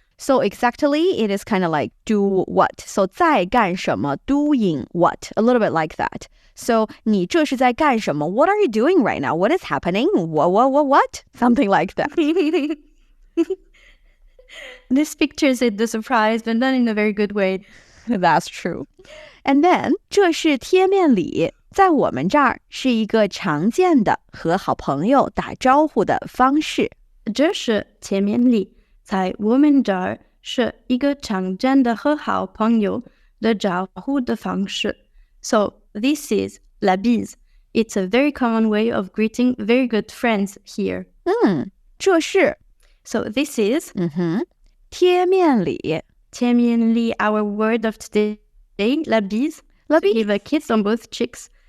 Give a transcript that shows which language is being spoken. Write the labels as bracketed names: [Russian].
[English] So exactly, it is kind of like do what. So [Chinese] 在干什么 [English] doing what? A little bit like that. So [Chinese] 你这是在干什么? [English] What are you doing right now? What is happening? What? Something like that. This pictures it the surprise, but not in a very good way. That's true. And then [Chinese] 这是贴面礼，在我们这儿是一个常见的和好朋友打招呼的方式。这是贴面礼，在我们这儿是一个常见的和好朋友的招呼的方式。 [English] So this is la bise. It's a very common way of greeting very good friends here. [Chinese] 这是 [English] So this is [Chinese] 贴面礼。 [English] 贴面礼, our word of today, la bise. [French] La bise. [English] Give a kiss on both cheeks.